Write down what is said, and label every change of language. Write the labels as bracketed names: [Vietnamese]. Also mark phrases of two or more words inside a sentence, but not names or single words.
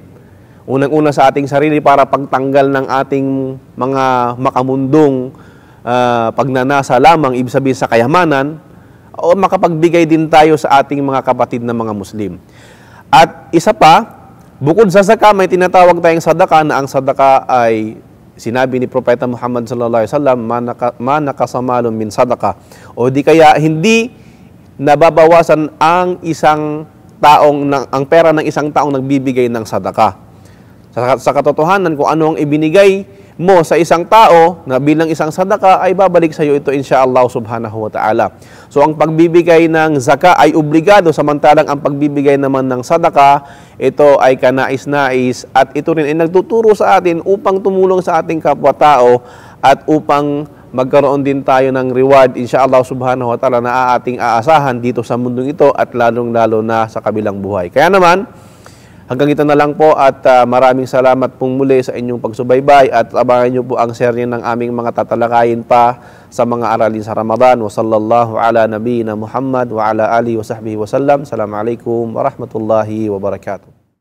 [Filipino] Unang-una sa ating sarili para pagtanggal ng ating mga makamundong pagnanasa lamang, ibig sabihin sa kayamanan, o makapagbigay din tayo sa ating mga kapatid na mga Muslim. At isa pa, bukod sa zakah, may tinatawag tayong sadaka na ang sadaka ay sinabi ni Propeta Muhammad [Arabic] صلى الله عليه وسلم, ما نقص مال من صدقة. [Filipino] O di kaya hindi nababawasan ang ang pera ng isang taong nagbibigay ng sadaka. Sa katotohanan, kung ano ang ibinigay mo sa isang tao na bilang isang sadaka, ay babalik sa iyo ito [Arabic] إن شاء الله سبحانه وتعالى. [Filipino] So ang pagbibigay ng zakah ay obligado, samantalang ang pagbibigay naman ng sadaka, ito ay kanais-nais at ito rin ay nagtuturo sa atin upang tumulong sa ating kapwa-tao at upang magkaroon din tayo ng reward [Arabic] إن شاء الله سبحانه وتعالى [Filipino] na ating aasahan dito sa mundong ito at lalong-lalo na sa kabilang buhay. Kaya naman, Hanggang ito na lang po at maraming salamat pong muli sa inyong pagsubaybay at abangan nyo po ang share ng aming mga tatalakayin pa sa mga aralin sa Ramadan. [Arabic] وصلى الله على نبينا محمد وعلى آله وصحبه وسلم. السلام عليكم ورحمة الله وبركاته.